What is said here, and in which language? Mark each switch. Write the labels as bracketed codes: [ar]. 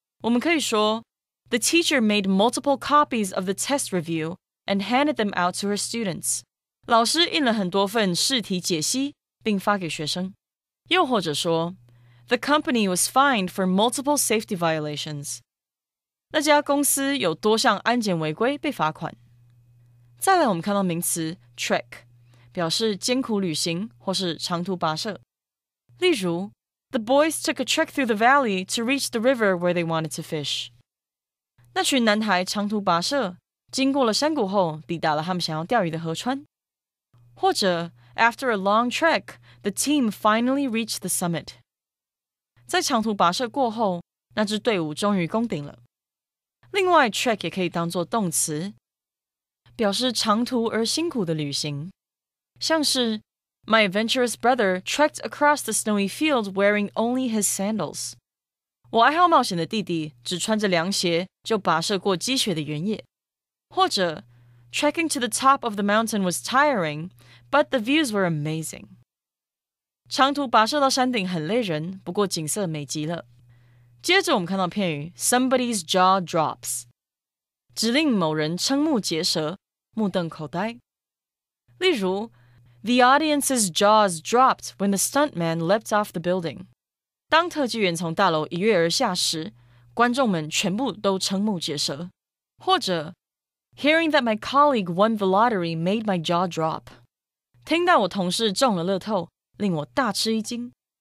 [zh] 我们可以说 [en] The teacher made multiple copies of the test review and handed them out to her students. [zh] 老师印了很多份试题解析，并发给学生。又或者说 [en] The company was fined for multiple safety violations. [zh] 那家公司有多项安检违规被罚款。再来我们看到名词 trek， 表示艰苦旅行或是长途跋涉。例如 [en] The boys took a trek through the valley to reach the river where they wanted to fish. [zh] 那群男孩长途跋涉，经过了山谷后，抵达了他们想要钓鱼的河川。或者 [en] After a long trek, the team finally reached the summit. [zh] 在长途跋涉过后，那支队伍终于攻顶了。另外 trek 也可以当作动词，表示长途而辛苦的旅行，像是 [en] My adventurous brother trekked across the snowy field wearing only his sandals. [zh] 我爱好冒险的弟弟只穿着凉鞋就跋涉过积雪的原野。或者 [en] Trekking to the top of the mountain was tiring, but the views were amazing. [zh] 长途跋涉到山顶很累人，不过景色美极了。接着我们看到片语 [en] somebody's jaw drops， [zh] 指令某人瞠目结舌，目瞪口呆。例如 [en] The audience's jaws dropped when the stuntman leapt off the building. [zh] 当特技员从大楼一跃而下时，观众们全部都瞠目结舌。或者 [en] Hearing that my colleague won the lottery made my jaw drop. [zh] 听到我同事中了乐透，令我大吃一惊。